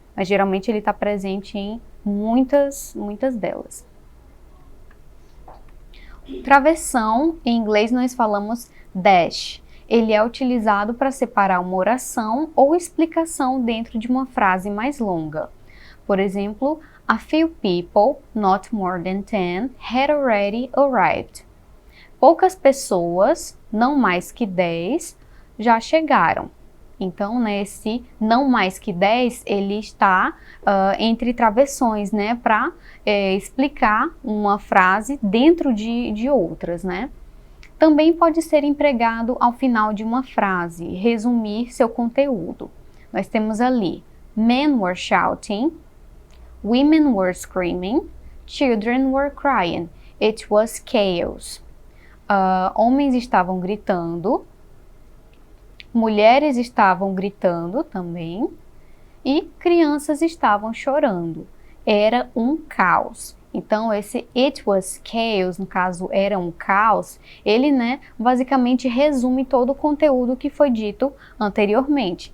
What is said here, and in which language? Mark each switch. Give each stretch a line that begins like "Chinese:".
Portuguese: Mas geralmente ele está presente em muitas delas. Travessão, em inglês nós falamos dash. Ele é utilizado para separar uma oração ou explicação dentro de uma frase mais longa. Por exemplo,
English: a few people, not more than 10, had already arrived.
Portuguese: Poucas pessoas, não mais que 10, já chegaram. Então, né, esse não mais que 10, ele está entre travessões, né, para explicar uma frase dentro de outras, né. Também pode ser empregado ao final de uma frase, resumir seu conteúdo. Nós temos ali,
English: men were shouting, women were screaming, children were crying, it was chaos.
Portuguese: Homens estavam gritando, mulheres estavam gritando também e crianças estavam chorando. Era um caos. Então esse
English: it was chaos,
Portuguese: no caso era um caos, ele, né, basicamente resume todo o conteúdo que foi dito anteriormente.